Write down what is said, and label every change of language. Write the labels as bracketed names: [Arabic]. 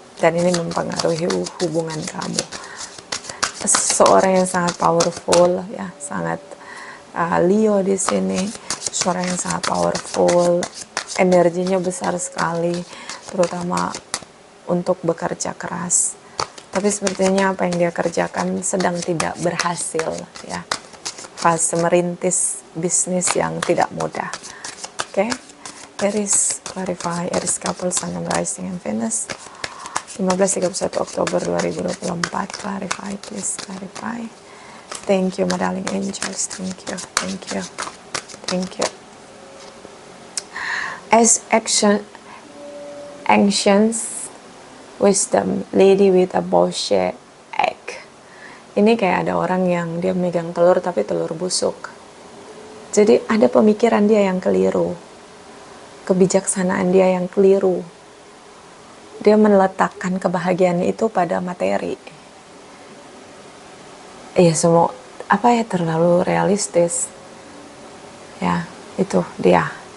[Indonesian] Dan ini mempengaruhi hubungan kamu. Seorang yang sangat powerful ya, sangat Leo di sini, seorang yang sangat powerful, energinya besar sekali, terutama untuk bekerja keras. Tapi sepertinya apa yang dia kerjakan sedang tidak berhasil ya. Fase merintis bisnis yang tidak mudah. [English] Oke, Aries, clarify, Aries couple, Sun and Rising and Venus. 15-31 Oktober 2024, clarify, please clarify. Thank you, my darling angels. Thank you, thank you, thank you. As ancients, wisdom, lady with a boshe egg. [Indonesian] Ini kayak ada orang yang dia megang telur tapi telur busuk. Jadi ada pemikiran dia yang keliru, kebijaksanaan dia yang keliru. Dia meletakkan kebahagiaan itu pada materi. Iya, semua apa ya, terlalu realistis. Ya, itu dia.